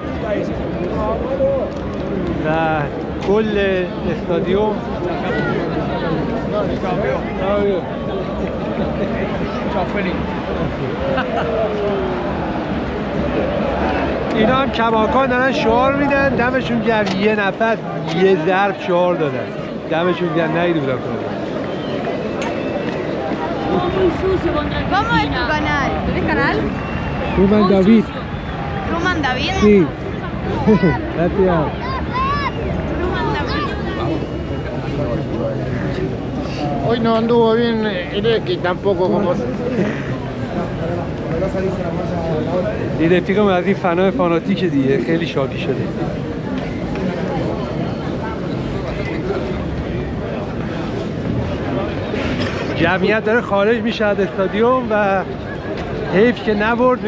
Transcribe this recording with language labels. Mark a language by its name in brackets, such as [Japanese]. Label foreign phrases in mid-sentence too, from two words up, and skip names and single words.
[Persian] و کل استادیوم اینا هم کماکان دارن شعار میدن، دمشون گرم. یه نفر یه ضرب شعار دادن، دمشون گرم. ندیده بودم [Spanish] ¿Cómo es tu canal? ¿Tienes canal? Ruman David. ¿Ruman David? Sí. Gracias. Ruman David. Hoy no anduvo bien el X tampoco como... [Persian] این رفیقم از این فنای فاناتیک دیگه خیلی شادی شده. جمعیت داره خارج میشه از استادیوم و حیف که نبرد.